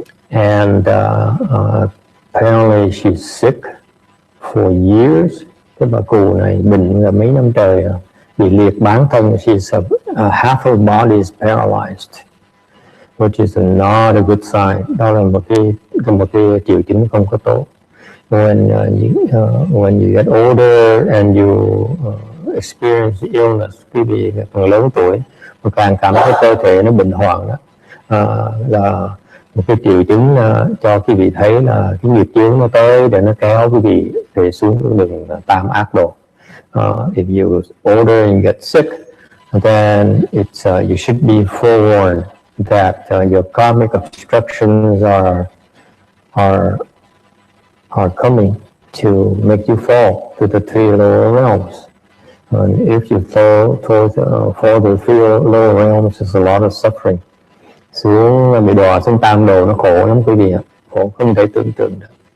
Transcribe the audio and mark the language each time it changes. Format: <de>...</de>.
<en>And apparently she's sick for years.</en> <vi>Cái bà cụ này bệnh là mấy năm trời, bị liệt bán thân.</vi> <en>She's half her body is paralyzed, which is not a good sign.</en> <vi>Đó là một cái triệu chứng không có tốt.</vi> <en>When you get older and you experience illness,</en> <vi>quý vị càng lớn tuổi, mà càng cảm thấy cơ thể nó bệnh hoạn đó, là một cái triệu chứng cho quý vị thấy là cái nghiệp chướng nó tới để nó kéo quý vị về xuống cái đường tam ác độ.</vi> <en>If you older and get sick, then it's you should be forewarned that your karmic obstructions are coming to make you fall to the three lower realms. And if you fall the three lower realms, there's a lot of suffering.</en> <vi>Xuống bị đọa xuống tam đồ nó khổ lắm quý vị ạ, khổ không thể tưởng tượng được.</vi>